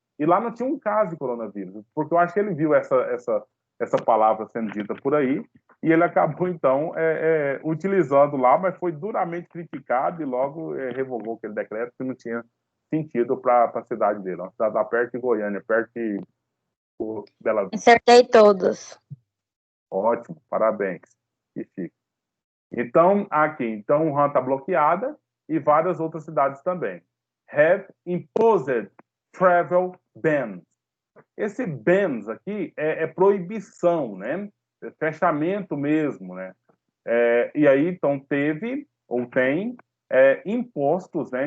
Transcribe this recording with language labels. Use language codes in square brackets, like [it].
[pt] E lá não tinha um caso de coronavírus, porque eu acho que ele viu essa palavra sendo dita por aí, e ele acabou, então, utilizando lá, mas foi duramente criticado e logo revogou aquele decreto que não tinha sentido para a cidade dele. Uma cidade lá perto de Goiânia, perto de Bela Vista. Acertei todos. Ótimo, parabéns. E fica. Então, então, Wuhan está bloqueada e várias outras cidades também. [en] Have imposed travel bans. [pt] Esse bans aqui é proibição, né? É fechamento mesmo, né? E aí, então, teve ou tem impostos, né?